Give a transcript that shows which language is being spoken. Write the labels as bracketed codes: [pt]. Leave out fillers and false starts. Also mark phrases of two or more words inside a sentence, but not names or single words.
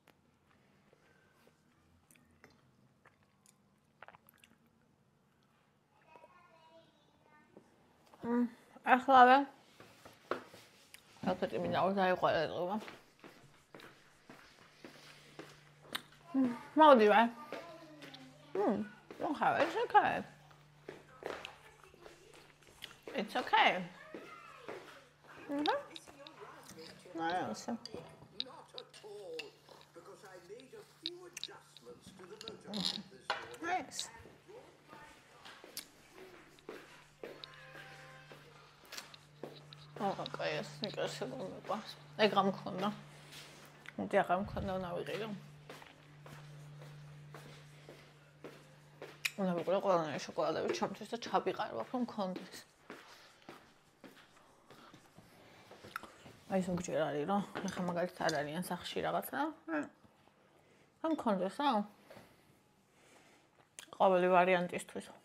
[ka] ახლა რაკეტი მინდა დაიყვანო. მოდი ვარ. [en] it's okay. It's okay. Nice. Not at all, because I made a few adjustments to the motor this morning. Nice. Okay, I think I should go with that. I got my phone now. I got my phone now. [ka] უნდა ვიყო ყველანაირი შოკოლადები ჩემთვის და ჩაბიყარვა რომ მქონდეს. აი ზოგჯერ არის რა, ახლა მაგალითად არ არიან სახში რაღაცა. რა მქონდეს რა? ყოველი ვარიანტისთვის.